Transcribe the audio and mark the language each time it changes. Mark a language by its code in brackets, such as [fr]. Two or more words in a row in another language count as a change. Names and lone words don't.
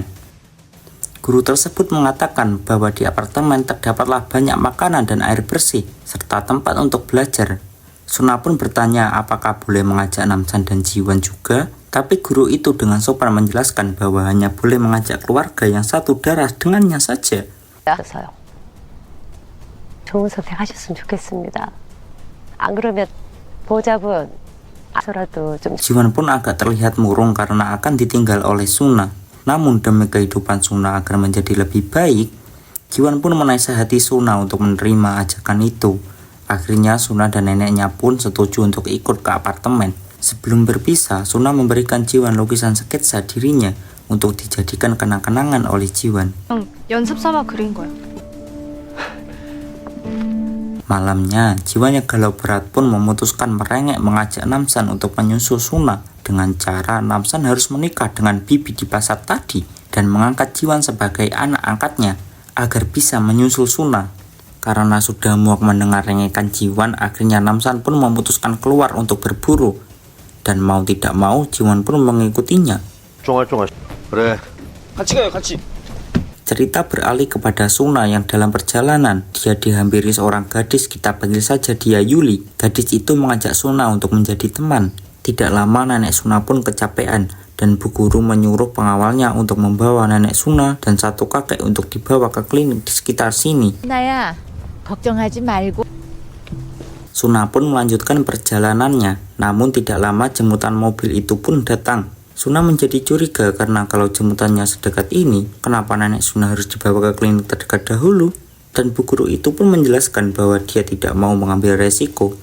[id] Guru tersebut mengatakan bahwa di apartemen terdapatlah banyak makanan dan air bersih, serta tempat untuk belajar. Suna pun bertanya apakah boleh mengajak Namsan dan Jiwan juga, tapi guru itu dengan sopan menjelaskan bahwa hanya boleh mengajak keluarga yang satu darah dengannya saja. [ko] 좋은 선택하셨으면 좋겠습니다. 안 그러면 보호자분 서라도 좀. [id] Jiwan pun agak terlihat murung karena akan ditinggal oleh Suna. Namun demi kehidupan Suna agar menjadi lebih baik, Jiwan pun menasihati Suna untuk menerima ajakan itu. Akhirnya Suna dan neneknya pun setuju untuk ikut ke apartemen. Sebelum berpisah, Suna memberikan Jiwan lukisan sketsa dirinya untuk dijadikan kenang-kenangan oleh Jiwan. [ko] 연습 삼아 그린 거야. [id] Malamnya, Jiwan yang galau berat pun memutuskan merengek mengajak Namsan untuk menyusul Suna dengan cara Namsan harus menikah dengan bibi di pasar tadi dan mengangkat Jiwan sebagai anak angkatnya agar bisa menyusul Suna. Karena sudah muak mendengar rengekan Jiwan, akhirnya Namsan pun memutuskan keluar untuk berburu. Dan mau tidak mau, Jiwan pun mengikutinya. [ko] 그래. 같이 가요, 같이. [id] Cerita beralih kepada Suna yang dalam perjalanan, dia dihampiri seorang gadis, kita panggil saja dia Yuli. Gadis itu mengajak Suna untuk menjadi teman. Tidak lama nenek Suna pun kecapean, dan Bu Guru menyuruh pengawalnya untuk membawa nenek Suna dan satu kakek untuk dibawa ke klinik di sekitar sini. [ko] 나야, 걱정하지 말고. [id] Suna pun melanjutkan perjalanannya, namun tidak lama jemputan mobil itu pun datang. Suna menjadi curiga karena kalau jemputannya sedekat ini, kenapa nenek Suna harus dibawa ke klinik terdekat dahulu? Dan Bu Guru itu pun menjelaskan bahwa dia tidak mau mengambil resiko.